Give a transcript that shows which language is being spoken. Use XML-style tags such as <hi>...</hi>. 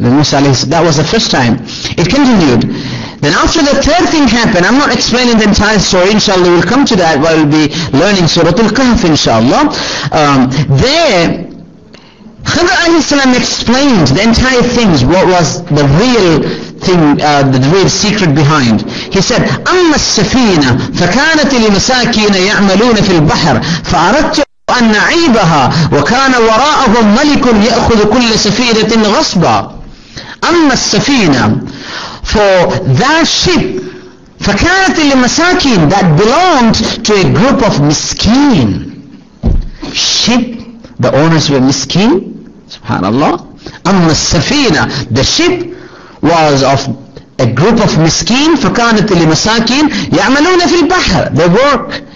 <en>Then Musa alayhi salam, that was the first time. It continued. Then after the third thing happened, I'm not explaining the entire story, inshallah we'll come to that while we'll be learning Surah Al-Kahf, inshallah. There, Khidr alayhi salam explained the entire things, what was the real thing, the real secret behind.</en> <ar>He said, أما السفينة فكانت لمساكين يعملون في البحر فأردت أن نعيبها وكان وراءهم ملك يأخذ كل سفينة غصبا. أما السفينة,</ar> <en>for that ship,</en> <ar>فكانت لمساكين,</ar> <en>that belonged to a group of miskin. Ship, the owners were miskin. Subhanallah.</en> <ar>أما السفينة,</ar> <en>the ship was of a group of miskin.</en> <ar>فكانت لمساكين يعملون في البحر,</ar> <en>they work</en>